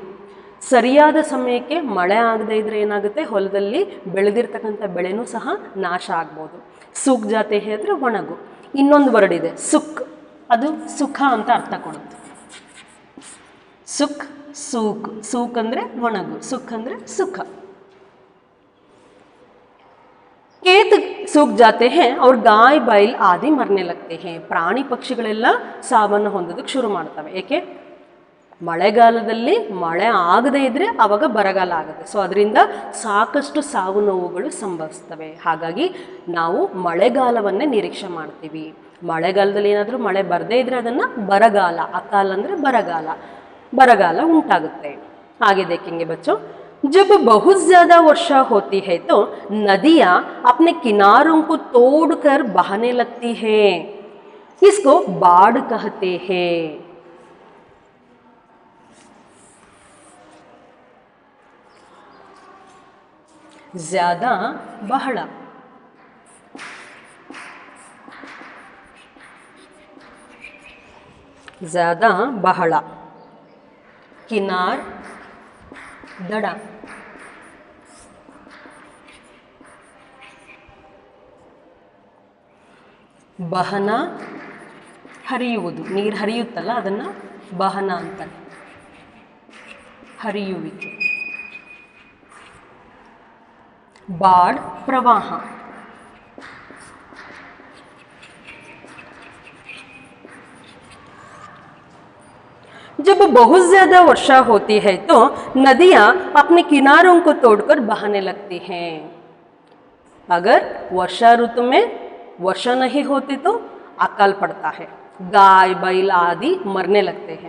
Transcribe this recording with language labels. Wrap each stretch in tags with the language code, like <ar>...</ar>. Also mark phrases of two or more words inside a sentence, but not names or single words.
<kn>ಸರಿಯಾದ ಸಮಯಕ್ಕೆ ಮಳೆ ಆಗದೇ ಇದ್ದರೆ ಏನಾಗುತ್ತೆ, ಹೊಲದಲ್ಲಿ ಬೆಳೆದಿರ್ತಕ್ಕಂಥ ಬೆಳೆನೂ ಸಹ ನಾಶ ಆಗ್ಬೋದು.</kn> <hi>सूख जाते</hi> <kn>ಹೇಳಿದ್ರೆ ಒಣಗು. ಇನ್ನೊಂದು ವರ್ಡ್ ಇದೆ ಸುಕ್, ಅದು ಸುಖ ಅಂತ ಅರ್ಥ ಕೊಡುತ್ತೆ. ಸುಕ್, ಸೂಕ್. ಸೂಕ್ ಅಂದರೆ ಒಣಗು, ಸುಕ್ ಅಂದರೆ ಸುಖ.</kn> <hi>खेत सूख जाते हैं और गाय बैल आदि मरने लगते हैं.</hi> <kn>ಪ್ರಾಣಿ ಪಕ್ಷಿಗಳೆಲ್ಲ ಸಾವನ್ನು ಹೊಂದೋದಕ್ಕೆ ಶುರು ಮಾಡ್ತವೆ. ಏಕೆ? ಮಳೆಗಾಲದಲ್ಲಿ ಮಳೆ ಆಗದೇ ಇದ್ದರೆ ಆವಾಗ ಬರಗಾಲ ಆಗುತ್ತೆ. ಸೊ ಅದರಿಂದ ಸಾಕಷ್ಟು ಸಾವು ನೋವುಗಳು ಸಂಭವಿಸ್ತವೆ. ಹಾಗಾಗಿ ನಾವು ಮಳೆಗಾಲವನ್ನೇ ನಿರೀಕ್ಷೆ ಮಾಡ್ತೀವಿ. ಮಳೆಗಾಲದಲ್ಲಿ ಏನಾದರೂ ಮಳೆ ಬರದೇ ಇದ್ದರೆ ಅದನ್ನು ಬರಗಾಲ, ಅಕಾಲ ಅಂದರೆ ಬರಗಾಲ. ಬರಗಾಲ ಉಂಟಾಗುತ್ತೆ.</kn> <hi>आगे देखेंगे बच्चों, जब बहुत ज्यादा वर्षा होती है तो नदियां अपने किनारों को तोड़कर बहने लगती हैं, इसको बाढ़ कहते हैं। ज्यादा बहड़ा, ज्यादा बहड़ा, किनार दड़ा,</hi> <kn>ಬಹನ ಹರಿಯುವುದು, ನೀರು ಹರಿಯುತ್ತಲ್ಲ ಅದನ್ನು ಬಹನ ಅಂತಾರೆ, ಹರಿಯುವಿಕೆ. ಬಾಡ್ ಪ್ರವಾಹ,</kn> <hi>जब बहुत ज्यादा वर्षा होती है तो नदियां अपने किनारों को तोड़कर बहने लगती हैं। अगर वर्षा ऋतु में वर्षा नहीं होती तो अकाल पड़ता है, गाय बैल आदि मरने लगते हैं।</hi>